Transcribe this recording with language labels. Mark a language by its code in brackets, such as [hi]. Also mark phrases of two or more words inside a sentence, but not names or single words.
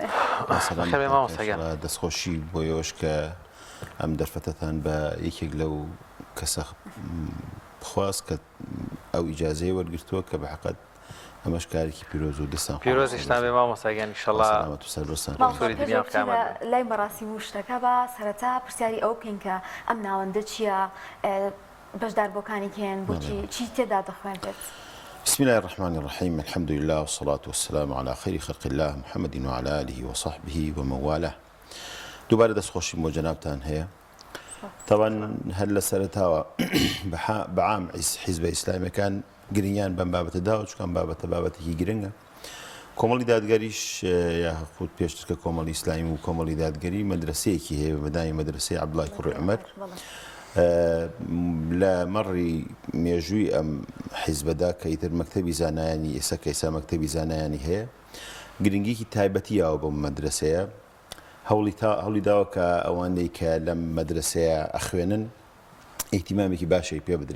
[ckb] دەستخۆشی بۆ ئێوەش کە ئەم دەرفەتەتان بە یەکێک لەو کەسە بخواست کە ئەو ئیجازەیە وەرگرتووە کە بەحەقەت ئەمەش کارێکی پیرۆز و دەستان پیرۆزیشتان بێ مامۆستاگیان ئینشەڵڵا لای مەراسیم و شتەکە بە سەرەتا پرسیاری ئەو بکەین کە ئەم ناوەندە چییە، بەشداربووەکانی کێن، بۆچی چی تێدا دەخوێنرێت؟ [ar] بسم الله الرحمن الرحيم الحمد لله والصلاة والسلام على خير خلق الله محمد وعلى آله وصحبه ومن والاه. [ckb] دوباره دەستخۆشی بۆ جەنابتان هەیە. طبعا هەر لە سەرەتاوە بەعام حیزبە ئیسلامیەکان گرنگیان بەم بابەتەدا و چکان بابەتە بابەتێکی گرنگە. کۆمەڵی دادگەریش یاخود پێشتر کە کۆمەڵی ئیسلامی و کۆمەڵی دادگەری مەدرسەیەکی هەیە بەدانی مەدرسەی عەبدوڵڵای کوڕی عومەر لە مەڕی مێژووی ئەم حیزبەدا کە ئیتر مەکتەبی زانایانی ئێستا کە ئێستا مەکتەبی زانایانی هەیە گرنگیکی تایبەتیەوە بۆ مەدرسەیە هەوڵی داوە کە ئەوانەی کە لەم مەدرسەیە ئەخوێنن ئیهتیمامێکی باشی پێ بدرێ.